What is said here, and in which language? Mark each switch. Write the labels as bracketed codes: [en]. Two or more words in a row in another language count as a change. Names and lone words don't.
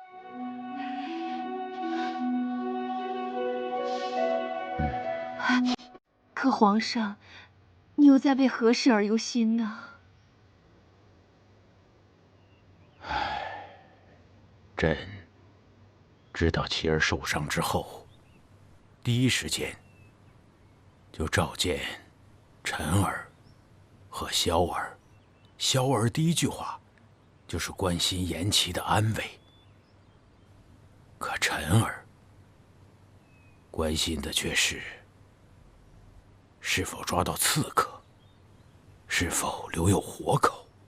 [zh] 可皇上，你又在为何事而忧心呢？朕知道妻儿受傷之後，第一時間就召見陳兒和蕭兒。蕭兒第一句話就是關心顏齊的安危，可陳兒關心的卻是否抓到刺客，是否留有活口。